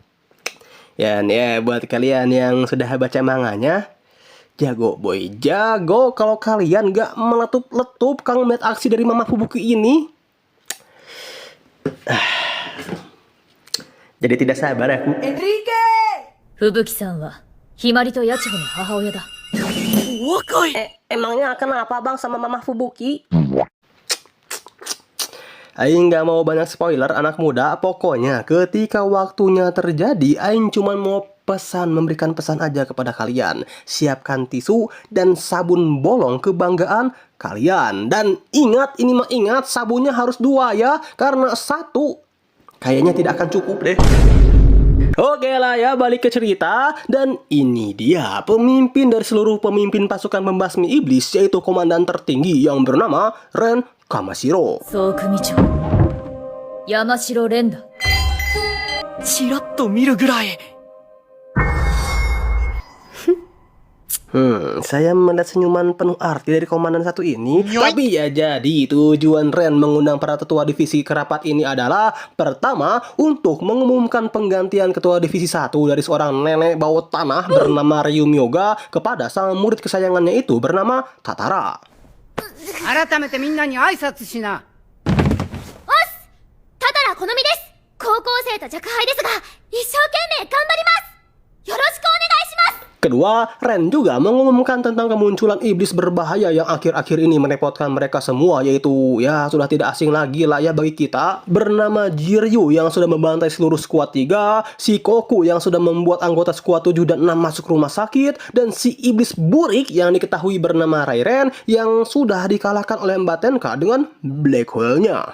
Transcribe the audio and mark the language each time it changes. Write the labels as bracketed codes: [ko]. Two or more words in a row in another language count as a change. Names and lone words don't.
[id] Dan ya buat kalian yang sudah baca manganya, jago boy, jago kalau kalian gak meletup-letup Kang melihat aksi dari Mamah Fubuki ini. Jadi tidak sabar aku. [ja] 吹雪さんはひまりと八千穂の母親だ。若い。 [id] Emangnya kenapa bang sama Mamah Fubuki? Aing gak mau banyak spoiler anak muda. Pokoknya ketika waktunya terjadi, Aing cuma mau memberikan pesan aja kepada kalian. Siapkan tisu dan sabun bolong kebanggaan kalian. Dan ingat, ini mah ingat, sabunnya harus 2 ya, karena 1 kayaknya tidak akan cukup deh. Oke lah ya, balik ke cerita. Dan ini dia pemimpin dari seluruh pemimpin pasukan pembasmi iblis, yaitu komandan tertinggi yang bernama Ren Kamashiro. [ja] 総組長山城蓮だ。ちらっと見るぐらい。 [id] Saya melihat senyuman penuh arti dari komandan satu ini. Tapi ya jadi tujuan Ren mengundang para tetua divisi kerapat ini adalah pertama, untuk mengumumkan penggantian ketua divisi 1 dari seorang nenek bau tanah bernama Ryum Yoga kepada sang murid kesayangannya itu bernama Tatara. [ja] 改めてみんなに挨拶しな。ただら好みです。高校生と若輩ですが、一生懸命頑張ります。よろしくお願いします。 [id] Kedua, Ren juga mengumumkan tentang kemunculan iblis berbahaya yang akhir-akhir ini merepotkan mereka semua, yaitu ya sudah tidak asing lagi lah ya bagi kita, bernama Jiryu yang sudah membantai seluruh skuad 3, si Koku yang sudah membuat anggota skuad 7 dan 6 masuk rumah sakit, dan si iblis burik yang diketahui bernama Rairen yang sudah dikalahkan oleh Mbak Tenka dengan [en] black hole- [id] nya.